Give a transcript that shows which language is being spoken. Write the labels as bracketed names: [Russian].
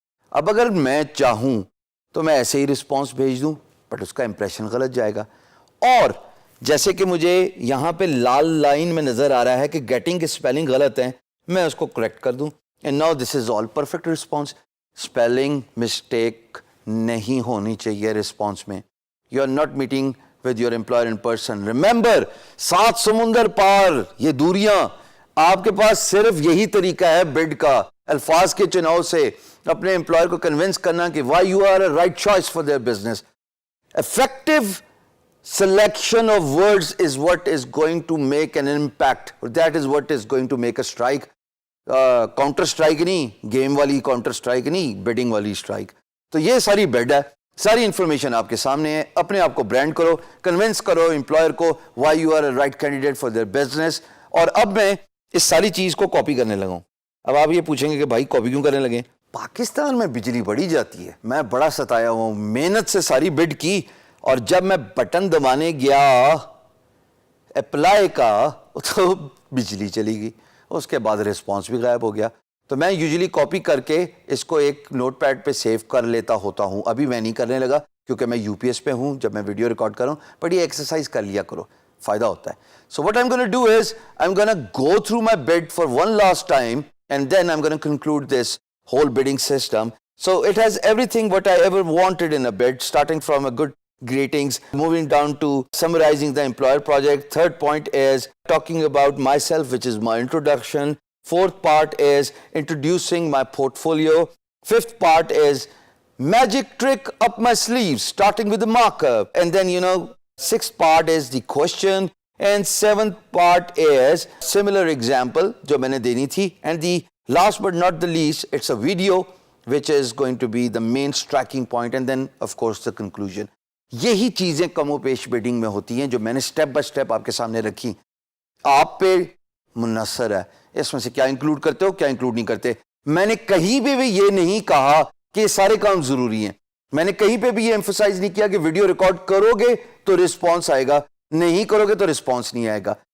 [Urdu] اب اگر میں چاہوں تو میں ایسے ہی رسپانس بھیج دوں, بٹ اس کا امپریشن غلط جائے گا. اور جیسے کہ مجھے یہاں پہ لال لائن میں نظر آ رہا ہے کہ گیٹنگ کے اسپیلنگ غلط ہیں, میں اس کو کریکٹ کر دوں. [English] And now this is all perfect response. [Urdu] Spelling mistake نہیں ہونی چاہیے رسپانس میں. [English] You are not meeting with your employer in person. [Urdu] Remember, 7 سمندر پار یہ دوریاں, آپ کے پاس صرف یہی طریقہ ہے بڈ کا, الفاظ کے چناؤ سے اپنے امپلائر کو کنونس کرنا کہ [English] why you are a right choice for their business. Effective selection of words is what is going to make an impact. That is what is going to make a strike. Counter strike [Urdu] نہیں, game والی [English] counter strike نہیں, bidding [Urdu] والی [English] strike. [Urdu] تو یہ ساری بڈ ہے, ساری information آپ کے سامنے ہے. اپنے آپ کو برانڈ کرو, کنونس کرو امپلائر کو [English] Why you are a right candidate for their business. [Urdu] اور اب میں اس ساری چیز کو کاپی کرنے لگا ہوں. اب آپ یہ پوچھیں گے کہ بھائی کاپی کیوں کرنے لگے؟ پاکستان میں بجلی بڑی جاتی ہے, میں بڑا ستایا ہوں, محنت سے ساری بڈ کی, اور جب میں بٹن دبانے گیا اپلائی کا تو بجلی چلی گئی, اس کے بعد رسپانس بھی غائب ہو گیا. تو میں یوزلی کاپی کر کے اس کو ایک نوٹ پیڈ پہ سیو کر لیتا ہوتا ہوں. ابھی میں نہیں کرنے لگا کیونکہ میں یو پی ایس پہ ہوں جب میں ویڈیو ریکارڈ کر رہا ہوں, بٹ یہ ایکسرسائز کر لیا کرو, فائدہ ہوتا ہے. [English] So what I am gonna do is I am gonna go through my bid for one last time, and then I am gonna conclude this whole bidding system. So it has everything what I ever wanted in a bid, starting from a good greetings, moving down to summarizing the employer project. Third point is talking about myself, which is my introduction. Fourth part is introducing my portfolio. Fifth part is Magic trick up my sleeve, starting with the markup. And then, sixth part is the question. And seventh part is similar example [Urdu] جو میں نے دینی تھی. [English] And the last but not the least, it's a video which is going to be the main striking point, and then of course the conclusion. [Urdu] یہی چیزیں کم و بیش bedding میں ہوتی ہیں جو میں نے سٹیپ بائی سٹیپ آپ کے سامنے رکھی. آپ پہ منحصر ہے اس میں سے کیا انکلوڈ کرتے ہو, کیا انکلوڈ نہیں کرتے. میں نے کہیں پہ بھی یہ نہیں کہا کہ سارے کام ضروری ہیں. میں نے کہیں پہ بھی یہ ایمفسائز نہیں کیا کہ ویڈیو ریکارڈ کرو گے تو رسپانس آئے گا, نہیں کرو گے تو رسپانس نہیں آئے گا.